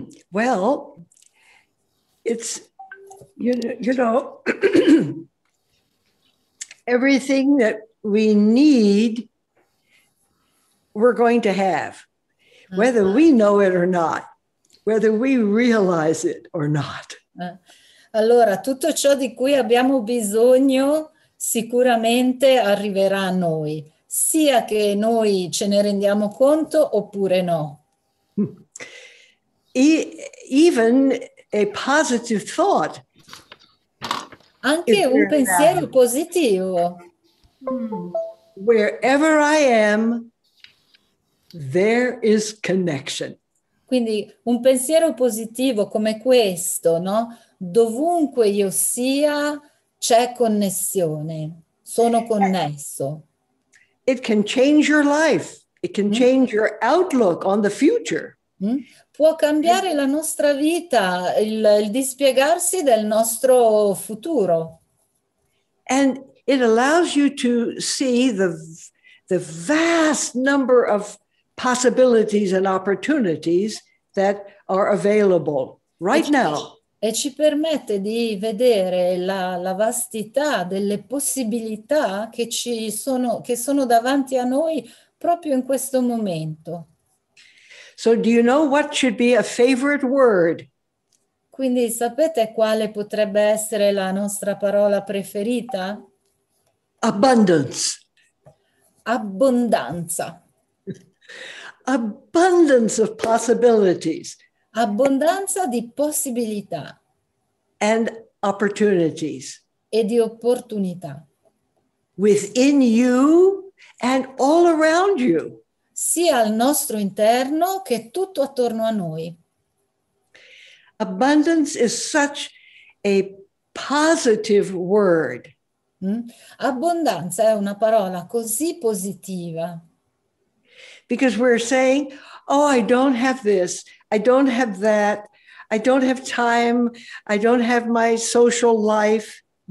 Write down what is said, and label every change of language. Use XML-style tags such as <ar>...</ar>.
<en>Well, it's, you know, everything that we need, we're going to have, whether we know it or not, whether we realize it or not.</en> <it>Allora, tutto ciò di cui abbiamo bisogno sicuramente arriverà a noi, sia che noi ce ne rendiamo conto oppure no.</it> <en>Even a positive thought.</en> <it>Anche un pensiero positivo.</it> <en>Wherever I am, there is connection.</en> <it>Quindi un pensiero positivo come questo, no? Dovunque io sia, c'è connessione, sono connesso.</it> <en>It can change your life. It can change your outlook on the future.</en> <it>Può cambiare la nostra vita, il dispiegarsi del nostro futuro.</it> <en>And it allows you to see the vast number of possibilities and opportunities that are available right now.</en> <it>E ci permette di vedere la vastità delle possibilità che sono davanti a noi proprio in questo momento.</it> <en>So do you know what should be a favorite word?</en> <it>Quindi sapete quale potrebbe essere la nostra parola preferita?</it> <en>Abundance.</en> <it>Abbondanza.</it> <en>Abundance of possibilities.</en> <it>Abbondanza di possibilità.</it> <en>And opportunities.</en> <it>E di opportunità.</it> <en>Within you and all around you.</en> <it>Sia al nostro interno che tutto attorno a noi.</it> <en>Abundance is such a positive word.</en> <it>Abbondanza è una parola così positiva.</it> <en>Because we're saying, oh, I don't have this, I don't have that, I don't have time, I don't have my social life.</en>